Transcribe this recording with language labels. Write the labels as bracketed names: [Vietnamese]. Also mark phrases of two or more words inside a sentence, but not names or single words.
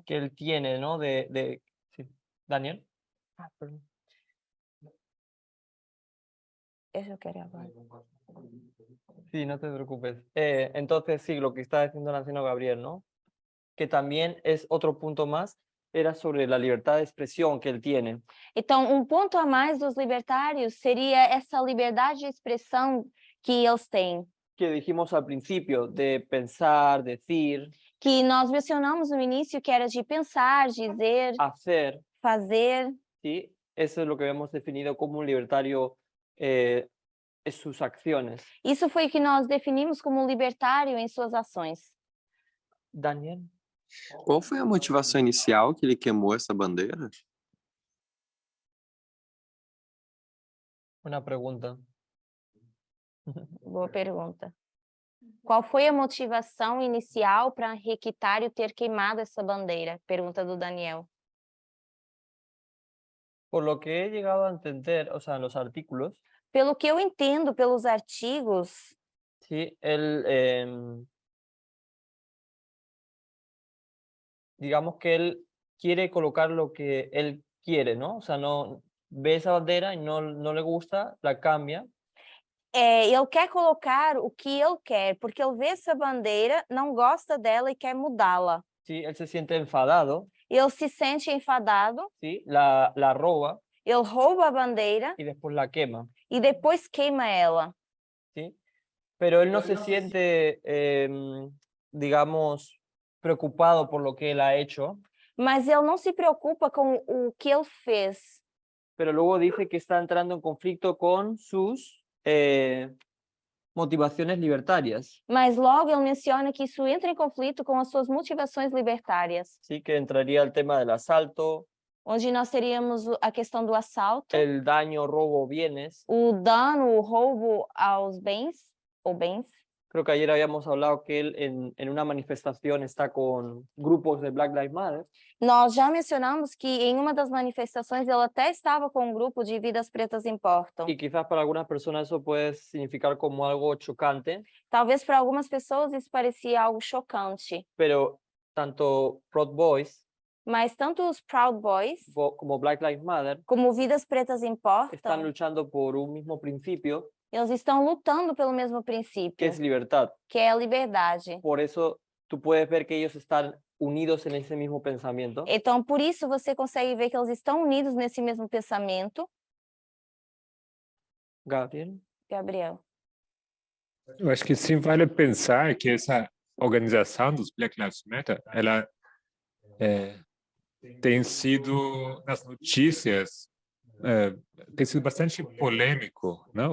[Spanish] Que él tiene, ¿no? Sí. Daniel. Perdón. Eso quería hablar. Sí, no te preocupes. Entonces, sí, lo que está diciendo el anciano Gabriel, ¿no? Que también es otro punto más, era sobre la libertad de expresión que él tiene. [Portuguese] Então, ponto a mais dos libertários seria essa liberdade de expressão que eles têm. [Spanish] Que dijimos al principio, de pensar, decir. [Portuguese] Que nós mencionamos no início, que era de pensar, dizer, [Spanish] hacer, [Portuguese] fazer. [Spanish] ¿Sí? Eso es lo que hemos definido como un libertario en sus acciones. [Portuguese] Isso foi o que nós definimos como libertário em suas ações. Daniel. Qual foi a motivação inicial que ele queimou essa bandeira? [Spanish] Buena pregunta. [Portuguese] Boa pergunta. Qual foi a motivação inicial para Henrique Tario ter queimado essa bandeira? Pergunta do Daniel. [Spanish] Por lo que he llegado a entender, o sea, en los artículos. [Portuguese] Pelo que eu entendo pelos artigos. [Spanish] Sí, él digamos que él quiere colocar lo que él quiere, ¿no? O sea, no ve esa bandera y no le gusta, la cambia. [Portuguese] Ele quer colocar o que ele quer, porque ele vê essa bandeira, não gosta dela e quer mudá-la. [Spanish] ¿sí? Él se siente enfadado, [Portuguese] Ele se sente enfadado, [Spanish] ¿sí? La roba [Portuguese] ele rouba a bandeira [Spanish] y después la quema, [Portuguese] e depois queima ela. [Spanish] ¿sí? Pero él no se siente, digamos, preocupado por lo que él ha hecho, [Portuguese] Mas ele não se preocupa com o que ele fez. [Spanish] pero luego dice que está entrando en conflicto con sus motivaciones libertarias, [Portuguese] Mas logo ele menciona que isso entra em conflito com as suas motivações libertárias, [Spanish] ¿sí? Que entraría el tema del asalto, [Portuguese] onde nós teríamos a questão do assalto, [Spanish] el daño, robo, bienes. [Portuguese] o dano, o roubo aos bens ou bens. [Spanish] Creo que ayer habíamos hablado que él en una manifestación está con grupos de Black Lives Matter. [Portuguese] Nós já mencionamos que em uma das manifestações ele até estava com um grupo de Vidas Pretas Importam. [Spanish] Y quizás para algunas personas eso puede significar como algo chocante, [Portuguese] Talvez para algumas pessoas isso parecia algo chocante, [Spanish] pero tanto Proud Boys [Portuguese] mas tanto os Proud Boys [Spanish] como Black Lives Matter [Portuguese] como Vidas Pretas [Spanish] están [Portuguese] Importam, [Spanish] luchando por un mismo principio, [Portuguese] eles estão lutando pelo mesmo princípio, [Spanish] que es libertad. [Portuguese] que é a liberdade. [Spanish] Por eso tú puedes ver que ellos están unidos en ese mismo pensamiento. [Portuguese] Então, por isso, você consegue ver que eles estão unidos nesse mesmo pensamento, Gabriel. Gabriel. Eu acho que sim vale pensar que essa organização dos Black Lives Matter, ela tem sido nas notícias, tem sido bastante polêmico, né?